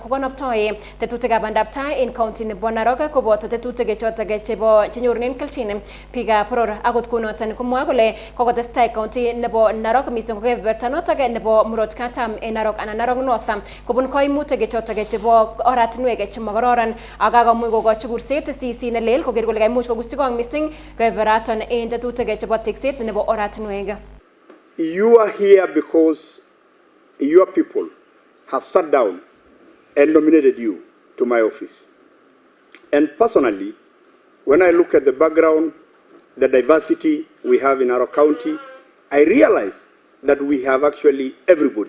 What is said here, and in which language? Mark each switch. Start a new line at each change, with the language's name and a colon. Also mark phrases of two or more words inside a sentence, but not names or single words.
Kalenjin: kokonoptoi tetutikab bandaptai en county nebo Narok koboto tetutik chotok chebo chenyorunen kelchin biikab boror akot kunoton komwa kole kokotestai county nebo Narok missing kokebeberta notok nebo murot katam en Narok anan Narok North kobun koimutik chotok chebo oratinwek chemokororon ak kakomuch kokochi kurset CC nelel koker kole kaimuch kokusikong missing kebeberaton en tetutik chebo tekset nebo oratinwek.
English: You are here because your people have sat down and nominated you to my office. And personally, when I look at the background, the diversity we have in our county, I realize that we have actually everybody.